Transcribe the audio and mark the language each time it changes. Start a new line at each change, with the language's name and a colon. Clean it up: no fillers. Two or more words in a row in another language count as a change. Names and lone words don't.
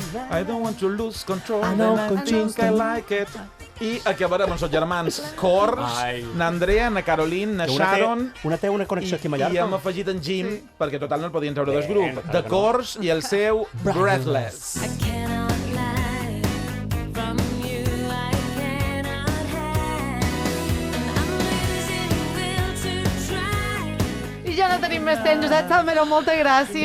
English: I don't want to lose control, I know, and I think I like it.
Catalan: I acabarem amb els germans Cors, n'Andrea, na Caroline, na Sharon... Una té una connexió aquí a Mallorca. I hem afegit en Jim, perquè total no el podien treure del grup, de Cors i el seu Breathless. I ja no tenim més temps, Josep Salmerón, moltes gràcies.